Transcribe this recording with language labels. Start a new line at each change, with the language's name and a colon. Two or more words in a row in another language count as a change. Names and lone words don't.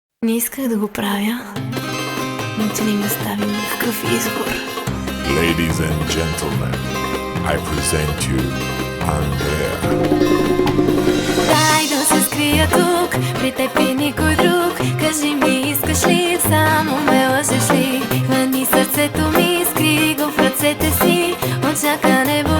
Bulgarian: Не исках да го правя, но ти не ми остави никакъв избор.
English: Ladies and gentlemen, I present you Андрея.
Bulgarian: Дай да се скрия тук, при теб и никой друг. Кажи ми, искаш ли, само ме лъжеш ли? Хвани сърцето ми, скри го в ръцете си. Очакане